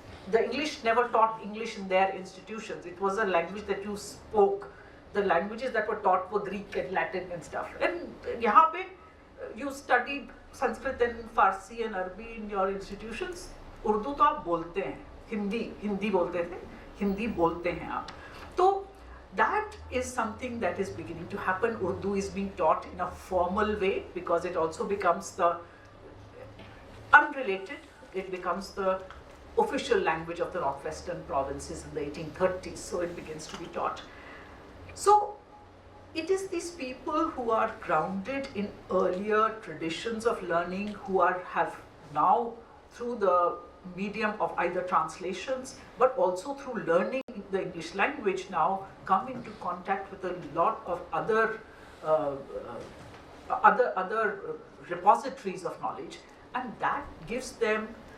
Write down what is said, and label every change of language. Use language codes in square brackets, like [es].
[en] The English never taught English in their institutions. It was a language that you spoke. The languages that were taught were Greek and Latin and stuff. And [hi] यहाँ पे [en] you studied Sanskrit and Farsi and Arabic in your institutions. [hi] Urdu तो आप बोलते हैं, हिंदी बोलते थे, हिंदी बोलते हैं आप. [en] तो that is something that is beginning to happen. Urdu is being taught in a formal way because it also becomes the unrelated. It becomes the official language of the northwestern provinces in the 1830s. So it begins to be taught. So it is these people who are grounded in earlier traditions of learning, who have now, through the medium of either translations, but also through learning the English language, now come into contact with a lot of other repositories of knowledge, and that gives them